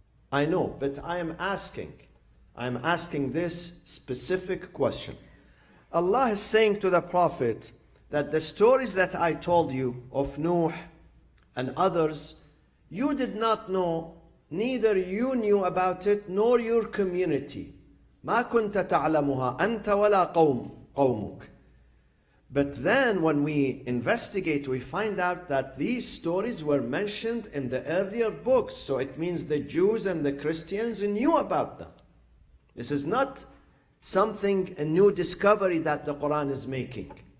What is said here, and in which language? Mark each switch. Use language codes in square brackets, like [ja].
[en] I know, but I am asking this specific question. Allah is saying to the Prophet that the stories that I told you of Noah and others, you did not know, neither you knew about it, nor your community. [ar] ما كنت تعلمها أنت ولا قومك. [en] But then when we investigate, we find out that these stories were mentioned in the earlier books. So it means the Jews and the Christians knew about them. This is not something, a new discovery that the Quran is making.